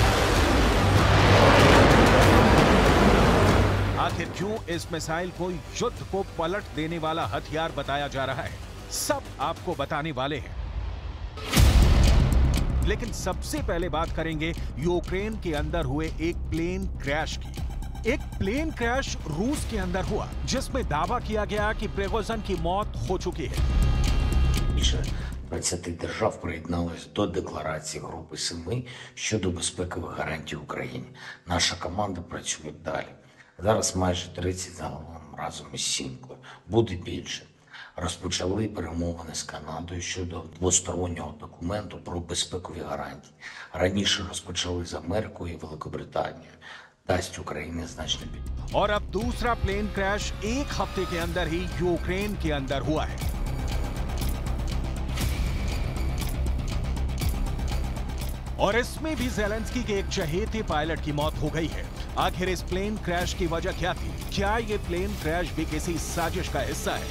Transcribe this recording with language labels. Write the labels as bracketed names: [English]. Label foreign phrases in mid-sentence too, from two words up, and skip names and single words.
[Hindi] आखिर क्यों इस मिसाइल को युद्ध को पलट देने वाला हथियार बताया जा रहा है, सब आपको बताने वाले हैं। लेकिन सबसे पहले बात करेंगे यूक्रेन के अंदर हुए एक प्लेन क्रैश की। एक प्लेन क्रैश रूस के अंदर हुआ जिसमें दावा किया गया कि प्रिगोजिन की मौत हो चुकी है। [Ukrainian] 20 держав приєдналися до декларації Групи 7 щодо безпекових гарантій Україні. Наша команда працює далі. Зараз майже 30 загалом разом із Сімкою. Буде більше. Розпочали перемовини з Канадою щодо двостороннього документу про безпекові гарантії. Раніше розпочали з Америкою і Великобританією. дасть Україні значно підтримку. [Hindi] और अब दूसरा प्लेन क्रैश एक हफ्ते के अंदर ही यूक्रेन के अंदर हुआ है। और इसमें भी ज़ेलेंस्की के एक चहेते पायलट की मौत हो गई है। आखिर इस प्लेन क्रैश की वजह क्या थी? क्या ये प्लेन क्रैश भी किसी साजिश का हिस्सा है?